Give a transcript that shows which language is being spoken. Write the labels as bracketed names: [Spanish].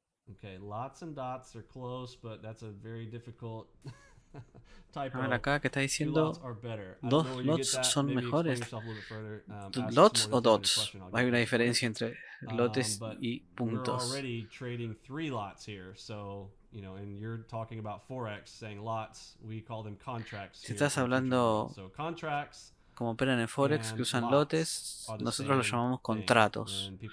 [English] Okay, lots and dots are close, but that's a very difficult typo. [Spanish] A ver acá que está diciendo dos lots son mejores. ¿Lots o dots? Hay una diferencia entre lotes y puntos. [English] We're already trading 3 lots here, so you know, and you're talking about forex, saying lots, we call them contracts. [Spanish] Si estás hablando [English] so contracts [Spanish] como operan en Forex, que usan lotes, nosotros los llamamos contratos.